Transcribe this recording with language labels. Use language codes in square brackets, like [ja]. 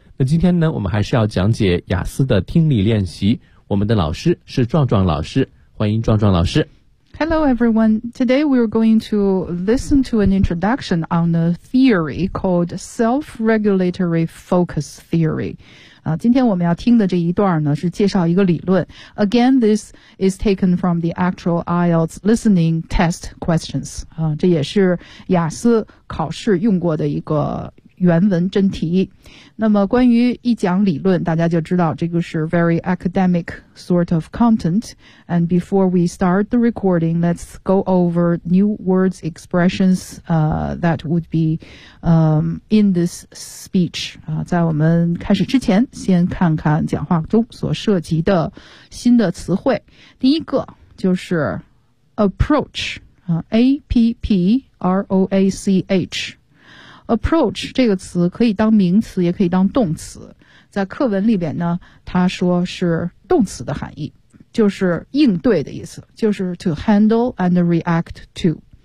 [zh] 那今天呢，我们还是要讲解雅思的听力练习，我们的老师是壮壮老师，欢迎壮壮老师。 [en] Hello everyone, today we are going to listen to an introduction on a theory called self-regulatory focus theory。 [zh] 今天我们要听的这一段呢是介绍一个理论。 [en] Again, this is taken from the actual IELTS listening test questions. [zh] 这也是雅思考试用过的一个原文真题。那么关于一讲理论，大家就知道这个是 [en] very academic sort of content. And before we start the recording, let's go over new words, expressions, that would be, in this speech. [zh] 在我们开始之前，先看看讲话中所涉及的新的词汇。第一个就是 approach, A-P-P-R-O-A-C-H. Approach 这个词可以当名词也可以当动词，在课文里边呢他说是动词的含义，就是应对的意思，就是 [en] to handle and react to。